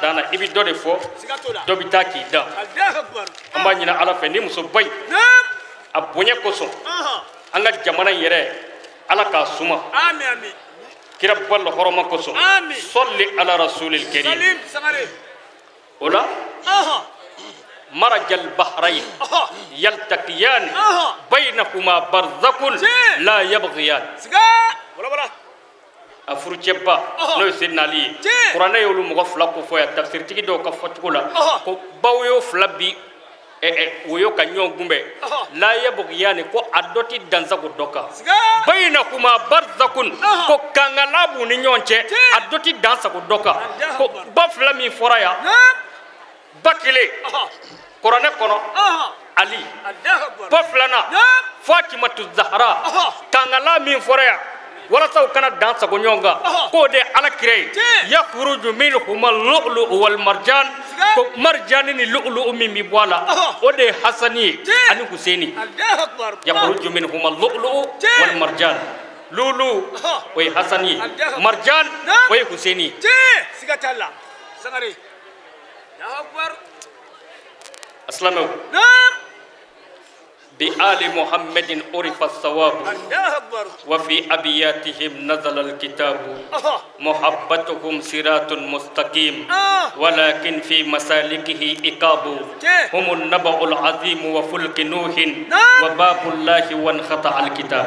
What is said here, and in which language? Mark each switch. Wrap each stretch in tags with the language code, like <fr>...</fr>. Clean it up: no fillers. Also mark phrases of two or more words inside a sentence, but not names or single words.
<bm>na i bɛ dɔ de fɔ dɔ bɛ taa k'i da an b'a ɲini ala fɛ ni muso ba in a bonya kosɔn an ka jamana in yɛrɛ ala k'a suma kira balla hɔrɔma kosɔn</bm> <ar>صل على الرسول الكريم</ar> <bm>o la</bm> <ar>مرج البحرين يلتقيان بينهما برزخ لا يبغيان</ar> <bm>a furucɛba n'o ye Seydina Ali ye kuranɛ y'olu mɔgɔ 2 ko fɔ yan tafsiritigi dɔw ka fɔcogo la ko baw y'o 2 bi woyo ka ɲɔgɔn gunbɛn</bm> <ar>لا يبغيان</ar> <bm>ko a dɔ ti dansago dɔ kan</bm> <ar>بينهما برزخ</ar> <bm>ko kangala b'u ni ɲɔgɔn cɛ a dɔ ti dansago dɔ kan ko ba 2 min fɔra yan ba 1 kuranɛ kɔnɔ Ali ba 2nan Fatimatu Zahra kangala min fɔra yan walasa u kana dan sago ɲɔgɔn kan k'o de ala kira ye</bm> <ar>يخرج منهما اللؤلؤ والمرجان</ar> <bm>ko marjani ni lu'lu'u min bi bɔ a la o de ye Hasani ye ani Huseini</bm> <ar>يخرج منهما اللؤلؤ والمرجان</ar> <bm>lulu o ye Hasani ye marjan o ye Huseini ye asilamɛw</bm> <ar>بآل محمد عرف الثواب الله أكبر وفي أبياتهم نزل الكتاب محبتهم صراط مستقيم ولكن في مسالكه إقاب هم النبأ العظيم وفلك نوح وباب الله وانقطع الكتاب</ar>